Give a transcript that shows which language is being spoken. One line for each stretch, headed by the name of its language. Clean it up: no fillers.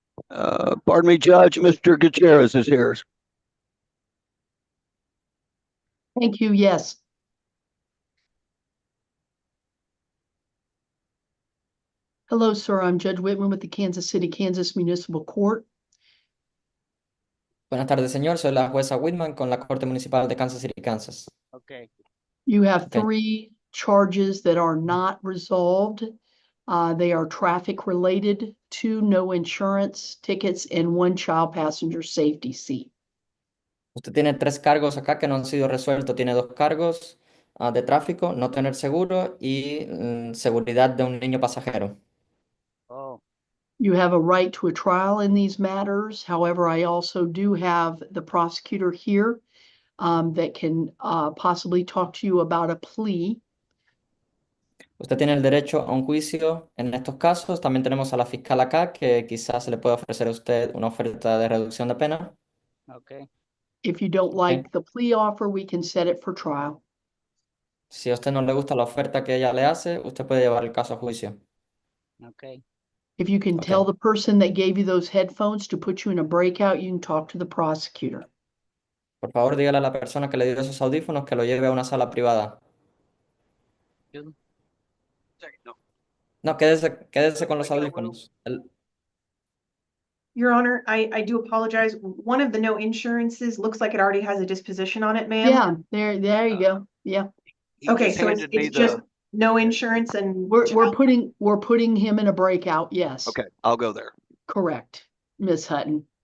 English: Pardon me, Judge, Mr. Gutierrez is here. Thank you, yes. Hello, sir. I'm Judge Whitman with the Kansas City, Kansas Municipal Court.
Spanish: Buenas tardes, señor. Soy la jueza Whitman con la Corte Municipal de Kansas City, Kansas.
English: Okay. You have Okay. 3 charges that are not resolved. They are traffic related, 2 no insurance tickets, and 1 child passenger safety seat.
Spanish: Usted tiene 3 cargos acá que no han sido resueltos. Tiene 2 cargos de tráfico, no tener seguro y seguridad de un niño pasajero. Oh,
English: You have a right to a trial in these matters. However, I also do have the prosecutor here that can possibly talk to you about a plea.
Spanish: Usted tiene el derecho a un juicio en estos casos. También tenemos a la fiscal acá que quizás se le pueda ofrecer a usted una oferta de reducción de pena.
English: okay, If you don't Ok. like the plea offer, we can set it for trial.
Spanish: Si a usted no le gusta la oferta que ella le hace, usted puede llevar el caso a juicio.
English: okay. If you can Ok. tell the person that gave you those headphones to put you in a breakout, you can talk to the prosecutor.
Spanish: Por favor, dígale a la persona que le dio esos audífonos que lo lleve a una sala privada. No. No, quédese con los audífonos.
English: Your Honor, I do apologize. One of the no insurances looks like it already has a disposition on it, ma'am. Yeah, there you go. Yeah, He Okay, just so handed me it's just the, no insurance and. we're putting him in a breakout. Yes, okay, I'll go there. correct, Miss Hutton.